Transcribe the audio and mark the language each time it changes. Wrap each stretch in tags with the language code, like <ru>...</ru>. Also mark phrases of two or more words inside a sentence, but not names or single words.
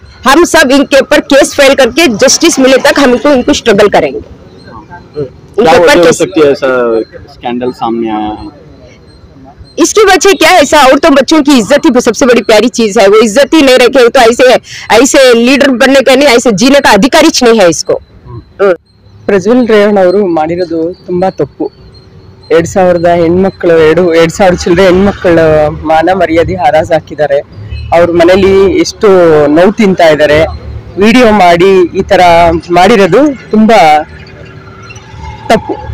<hi>हम सब इनके ऊपर</hi> <en>case file</en> <hi>करके जस्टिस मिले तक हम इनको स्ट्रगल करेंगे। क्या वजह हो सकती है ऐसा स्कैंडल सामने आया है? इसकी वजह क्या है? ऐसा औरतों बच्चों की इज्जत ही सबसे बड़ी प्यारी चीज है। वो इज्जत ही नहीं रखे तो ऐसे लीडर बनने का नहीं, ऐसे जीने का अधिकार ही नहीं है इसको।</hi> <kn>ಪ್ರಜ್ವಲ್ ರೇವಣ್ಣ ಅವರು ಮಾಡಿರೋದು ತುಂಬಾ ತಪ್ಪು. 2000 ಹೆಣ್ಮಕ್ಳು 2000 ಚಿಲ್ಲರೆ ಹೆಣ್ಮಕ್ಳ ಮಾನ ಮರ್ಯಾದೆ ಹರಾಜ್ ಹಾಕಿದ್ದಾರೆ. ಅವ್ರ ಮನೇಲಿ ಎಷ್ಟು ನೋವು ತಿಂತಾ ಇದ್ದಾರೆ. ವಿಡಿಯೋ ಮಾಡಿ ಈ ತರ ಮಾಡಿರೋದು ತುಂಬಾ ತಪ್ಪು.</kn>